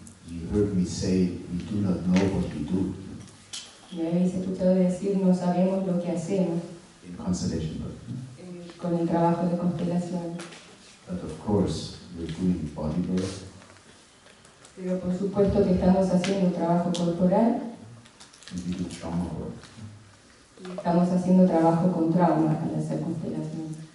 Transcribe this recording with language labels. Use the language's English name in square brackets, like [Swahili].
[English] You heard me say we do not know what we do [Spanish] Me habéis escuchado decir, no sabemos lo que hacemos [English] in constellation work. [Spanish] con el trabajo de constelación. [English] But of course, we're doing body work, [Spanish] Pero por supuesto que estamos haciendo trabajo corporal [English] and we do trauma work. [Spanish] y estamos haciendo trabajo con trauma al hacer constelación.